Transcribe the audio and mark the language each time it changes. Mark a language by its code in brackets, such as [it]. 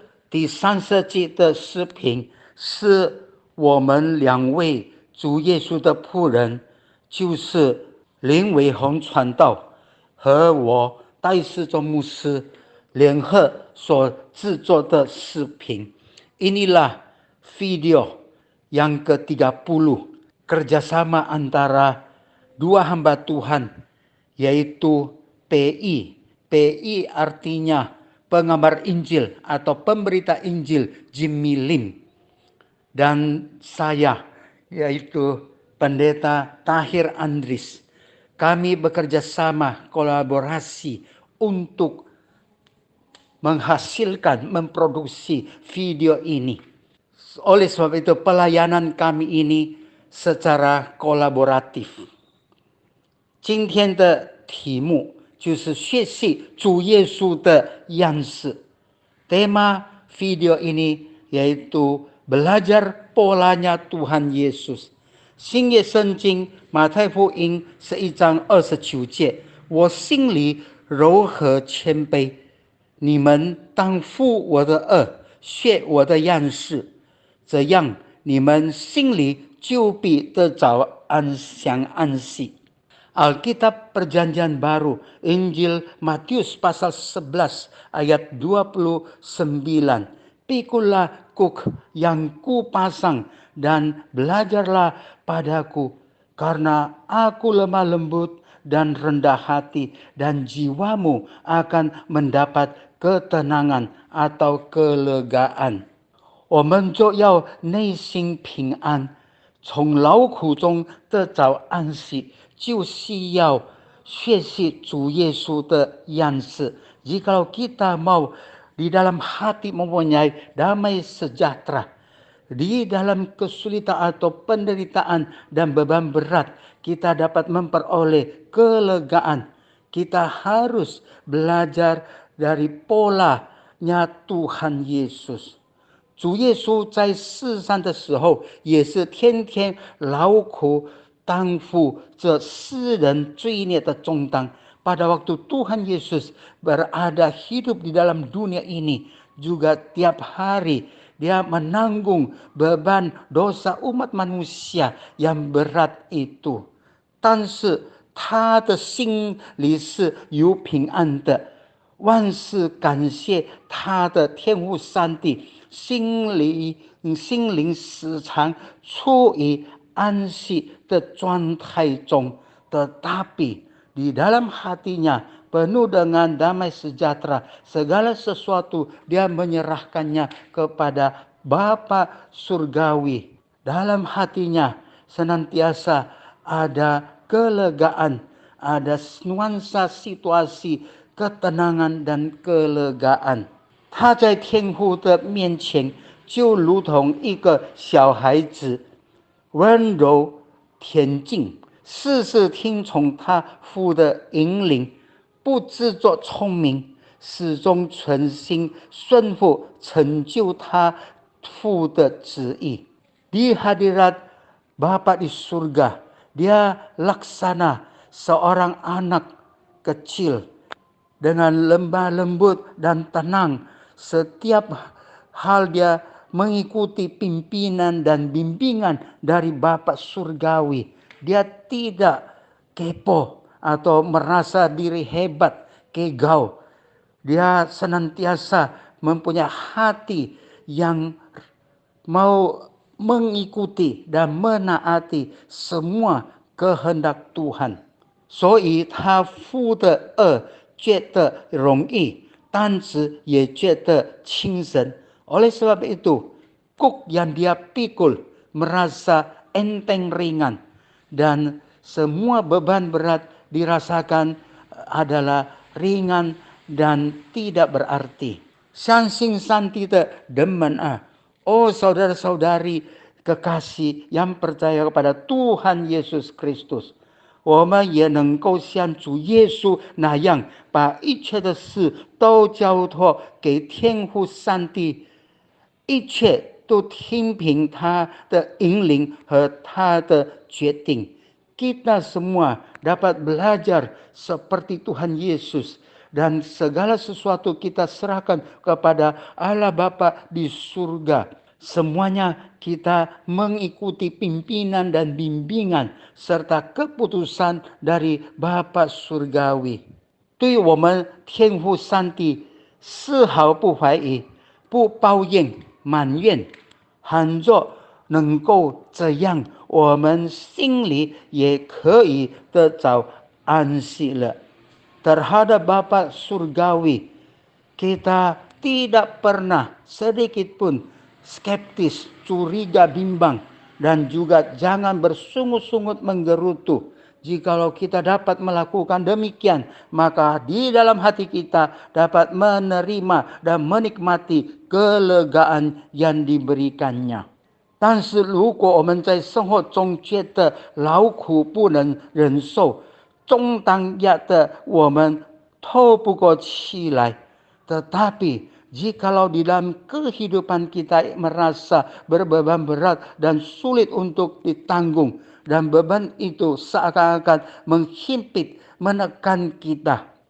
[zh] 第30集的视频是我们2位主耶稣的仆人，就是林伟宏传道和我戴世忠牧师联合所制作的视频。 [id] Inilah video yang ke-30 kerjasama antara dua hamba Tuhan, yaitu PI. PI artinya pengabar Injil atau pemberita Injil Jimmy Lim, dan saya, yaitu Pendeta Tahir Andris. Kami bekerja sama, kolaborasi untuk menghasilkan, memproduksi video ini. Oleh sebab itu pelayanan kami ini secara kolaboratif. [zh] 今天的题目就是学习主耶稣的样式。 [id] Tema video ini yaitu belajar polanya Tuhan Yesus. [zh] 新约圣经马太福音11章29节，我心里柔和谦卑，你们当负我的恶，学我的样式，这样你们心里就必得着安息。 [id] Alkitab Perjanjian Baru, Injil Matius pasal 11 ayat 29. Pikulah kuk yang kupasang dan belajarlah padaku, karena aku lemah lembut dan rendah hati, dan jiwamu akan mendapat ketenangan atau kelegaan. [zh] 我们就要内心平安，从劳苦中得着安息，就是要学习主耶稣的样式。 [id] Jikalau kita mau di dalam hati mempunyai damai sejahtera, di dalam kesulitan atau penderitaan dan beban berat, kita dapat memperoleh kelegaan. Kita harus belajar dari polanya Tuhan Yesus. [zh] 主耶稣在世上的时候，也是天天劳苦担负着世人罪孽的重担。 [id] Pada waktu Tuhan Yesus berada hidup di dalam dunia ini, juga tiap hari dia menanggung beban dosa umat manusia yang berat itu. [zh] 但是他的心里是有平安的，万事感谢他的天父上帝，心灵时常处于安息的状态中。 [id] Tetapi di dalam hatinya penuh dengan damai sejahtera, segala sesuatu dia menyerahkannya kepada Bapa Surgawi. Dalam hatinya senantiasa ada kelegaan, ada nuansa situasi ketenangan dan kelegaan. [zh] 他在天父的面前就如同一个小孩子，温柔恬静，事事听从他父的引领，不自作聪明，始终存心顺服，成就他父的旨意。 [id] Di hadirat Bapa di surga, dia laksana seorang anak kecil dengan lemah lembut dan tenang. Setiap hal dia mengikuti pimpinan dan bimbingan dari Bapa Surgawi. Dia tidak kepo atau merasa diri hebat, kegau. Dia senantiasa mempunyai hati yang mau mengikuti dan menaati semua kehendak Tuhan. [zh] 所以他负的恶觉得容易，担子也觉得轻省。 [id] Oleh sebab itu, kuk yang dia pikul merasa enteng ringan, dan semua beban berat dirasakan adalah ringan dan tidak berarti. [zh] 相信上帝的人们啊， [id] Oh saudara-saudari kekasih yang percaya kepada Tuhan Yesus Kristus, [zh] 我们也能够像主耶稣那样，把一切的事都交托给天父上帝，一切都听凭他的引领和他的决定。 [id] Kita semua dapat belajar seperti Tuhan Yesus, dan segala sesuatu kita serahkan kepada Allah Bapa di surga. Semuanya kita mengikuti pimpinan dan bimbingan serta keputusan dari Bapa Surgawi. [zh] 对我们天父上帝丝毫不怀疑，不抱怨、埋怨，倘若能够这样，我们心里也可以得着安息了。 [id] Terhadap Bapa Surgawi, kita tidak pernah sedikit pun skeptis, curiga, bimbang, dan juga jangan bersungut-sungut menggerutu. Jikalau kita dapat melakukan demikian, maka di dalam hati kita dapat menerima dan menikmati kelegaan yang diberikannya. [zh] 但是如果我们在生活中觉得劳苦不能忍受，重担压得我们透不过气来， [id] tetapi jikalau di dalam kehidupan kita merasa berbeban berat dan sulit untuk ditanggung, dan beban itu seakan-akan menghimpit, menekan kita,